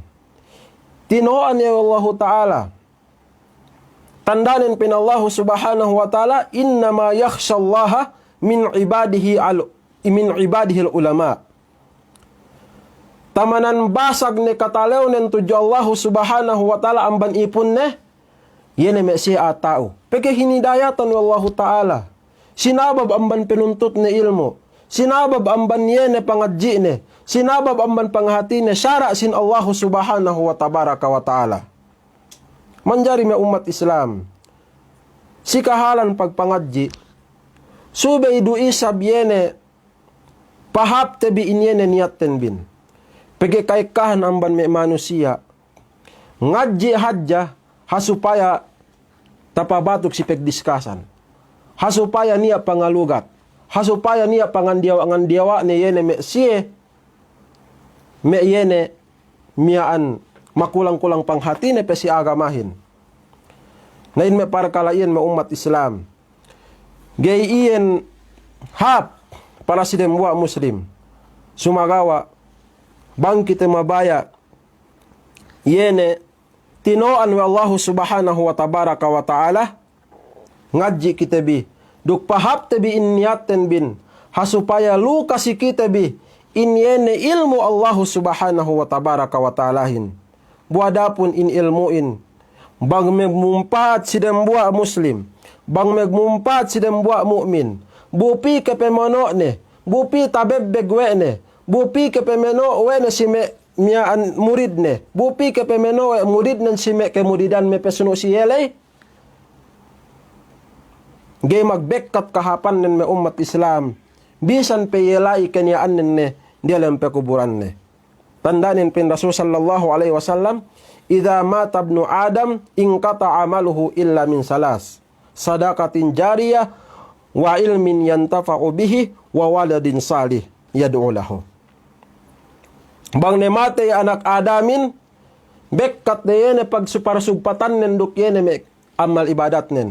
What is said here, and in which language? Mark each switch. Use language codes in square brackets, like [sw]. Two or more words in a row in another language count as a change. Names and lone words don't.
[yka] Tinoan ya Allah Ta'ala. Tandanin pin [ar] الله سبحانه وتعالى إنما يخشى الله من عباده العلماء. [yka] Tamanan basag ne katalew nen tuju [ar] الله سبحانه وتعالى [yka] amban ipun ne, yene me siya atao. Peke hinidayatan Allah ta'ala. Sinabab amban penuntut ne ilmu. Sinabab amban yene pangadji ne. Sinabab amban panghati ne. Syara sin [ar] الله سبحانه وتبارك وتعالى. [yka] Manjari me umat Islam. Si kahalan pagpangadji. Subay du isab yene pahap tebi inyene niyatten bin. Pege kaikahan amban me manusia. Ngadji hadja hasupaya tapabatuk si pegdiskasan. Hasupaya niya pangalugat. Hasupaya niya pangandiawa ne yene me siye. Me yene miyaan makulang-kulang panghati ne pesi agamahin. Ngayon me para kalayan me umat Islam. Gay iyan hap para si demwa muslim. Sumagawa bangkit mabaya yene tinoan wa [ar] الله سبحانه وتبارك وتعالى [yka] ngadji kitabi duk pahap tabi inniyaten bin hasupaya lukasi kitabi inyene ilmu [ar] الله سبحانه وتبارك و [yka] ta'alahin buadapun in ilmuin bang megmumpat si demwa muslim bang megmumpat si demwa mu'min bupi kepemono ne bupi tabebbeg we ne bupi kepemeno we ne si me miyaan murid ne bupi kepemeno we murid nan si me kemuridan me pesuno si yelay gay magbekkat kahapan nen me umat Islam bisan pe yelay kanyaan nen ne dialam pe kuburan ne tandanin pin Rasul [ar] صلى الله عليه وسلم إذا مات ابن آدم انقطع عمله إلا من ثلاث صدقة جارية وعلم ينتفع به وولد صالح يدعو له. [yka] Bang ne mate anak Adamin bekkat de yene pag suparsugpatan nen duk yene me amal ibadat nen.